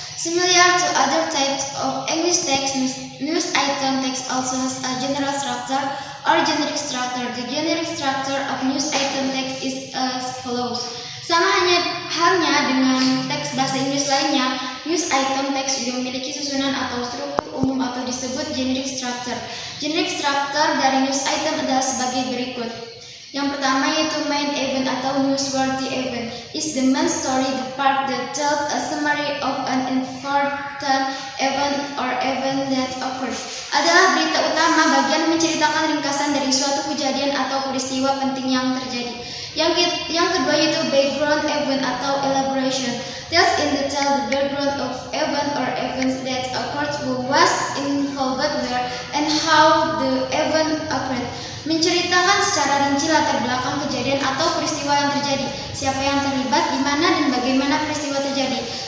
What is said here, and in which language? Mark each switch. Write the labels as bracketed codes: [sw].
[en] Similar to other types of English text, news item text also has a general structure or generic structure. The generic structure of news item text is as follows. [id] Sama halnya dengan teks bahasa Inggris lainnya, news item text juga memiliki susunan atau struktur umum atau disebut generic structure. Generic structure dari news item adalah sebagai berikut. Yang pertama yaitu [en] main event atau newsworthy event is the main story, the part that tells a summary of an important event or event that occurred. [id] Adalah berita utama, bagian menceritakan ringkasan dari suatu kejadian atau peristiwa penting yang terjadi. Yang kedua yaitu [en] background event atau elaboration, tells in detail the background of event or events that occurred, who was involved where and how the event occurred. [id] Menceritakan secara rinci latar belakang kejadian atau peristiwa yang terjadi, siapa yang terlibat, di mana dan bagaimana peristiwa terjadi.